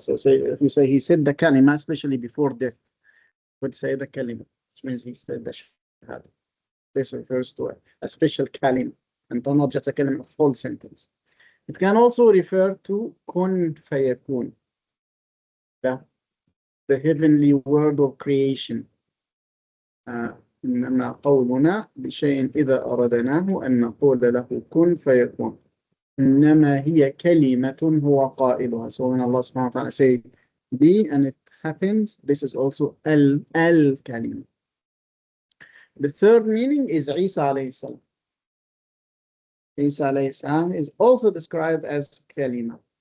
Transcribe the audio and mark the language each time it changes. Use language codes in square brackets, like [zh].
[en] So say, if you say he said the kalima, especially before death, would say the kalima, which means he said the shahada. This refers to a special kalima, and not just a kalima, a full sentence. It can also refer to kun fayakun, the heavenly word of creation. [ar] إنما قولنا لشيء إذا أردناه أن نقول له كن فيكون. إنما هي كلمة هو قائلها. [en] So when Allah subhanahu wa ta'ala say be and it happens, this is also al-kalima. The third meaning is Isa alayhi salam. Isa alayhi salam is also described as kalima.